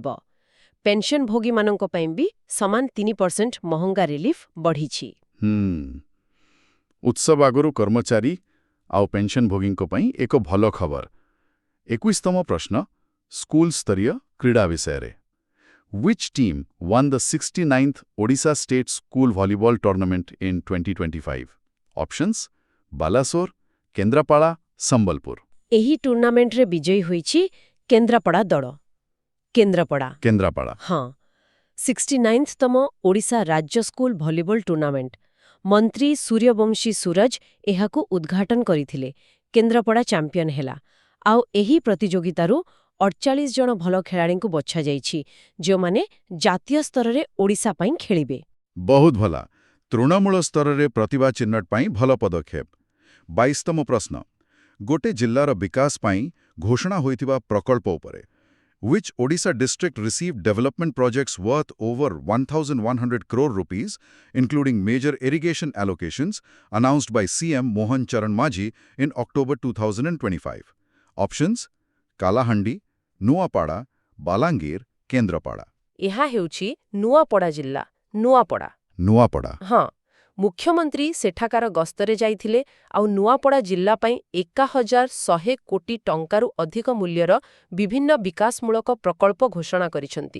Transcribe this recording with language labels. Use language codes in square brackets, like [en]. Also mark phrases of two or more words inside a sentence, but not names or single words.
[or] ପେନ୍ସନଭୋଗୀମାନଙ୍କ ପାଇଁ ବି ସମାନ 3% ମହଙ୍ଗା ରିଲିଫ୍ ବଢ଼ିଛି। ଉତ୍ସବ ଆଗରୁ କର୍ମଚାରୀ ଆଉ ପେନ୍ସନଭୋଗୀଙ୍କ ପାଇଁ ଏକ ଭଲ ଖବର। 21ତମ ପ୍ରଶ୍ନ ସ୍କୁଲ ସ୍ତରୀୟ କ୍ରୀଡ଼ା ବିଷୟରେ। [en] Which team won the 69th Odisha State School Volleyball Tournament in 2025? Options: Balasore, Kendrapala, Sambalpur. [or] ଏହି ଟୁର୍ଣ୍ଣାମେଣ୍ଟରେ ବିଜୟୀ ହୋଇଛି କେନ୍ଦ୍ରାପଡ଼ା ଦଳ। କେନ୍ଦ୍ରାପଡ଼ା [en] Kendrapala. [or] ହଁ 69ତମ ଓଡ଼ିଶା ରାଜ୍ୟ ସ୍କୁଲ ଭଲିବଲ ଟୁର୍ଣ୍ଣାମେଣ୍ଟ। ମନ୍ତ୍ରୀ ସୂର୍ଯ୍ୟବଂଶୀ ସୁରଜ ଏହାକୁ ଉଦ୍ଘାଟନ କରିଥିଲେ। କେନ୍ଦ୍ରାପଡ଼ା ଚାମ୍ପିୟନ ହେଲା। ଆଉ ଏହି ପ୍ରତିଯୋଗିତାରୁ 48 ଜଣ ଭଲ ଖେଳାଳିଙ୍କୁ ବଛାଯାଇଛି ଯେଉଁମାନେ ଜାତୀୟ ସ୍ତରରେ ଓଡ଼ିଶା ପାଇଁ ଖେଳିବେ। ବହୁତ ଭଲ। ତୃଣମୂଳ ସ୍ତରରେ ପ୍ରତିଭା ଚିହ୍ନଟ ପାଇଁ ଭଲ ପଦକ୍ଷେପ। 22ତମ ପ୍ରଶ୍ନ। ଗୋଟେ ଜିଲ୍ଲାର ବିକାଶ ପାଇଁ ଘୋଷଣା ହୋଇଥିବା ପ୍ରକଳ୍ପ ଉପରେ। [en] Which Odisha district received development projects worth over 1,100 crore rupees, including major irrigation allocations, announced by CM Mohan Charan Majhi in October 2025? Options: Kalahandi, Nuapada, Balangir, Kendrapada. [or] ଏହା ହେଉଛି ନୂଆପଡ଼ା ଜିଲ୍ଲା। ନୂଆପଡ଼ା [en] Nuapada. [or] ହଁ ମୁଖ୍ୟମନ୍ତ୍ରୀ ସେଠାକାର ଗସ୍ତରେ ଯାଇଥିଲେ ଆଉ ନୂଆପଡ଼ା ଜିଲ୍ଲା ପାଇଁ 1,100 କୋଟି ଟଙ୍କାରୁ ଅଧିକ ମୂଲ୍ୟର ବିଭିନ୍ନ ବିକାଶମୂଳକ ପ୍ରକଳ୍ପ ଘୋଷଣା କରିଛନ୍ତି।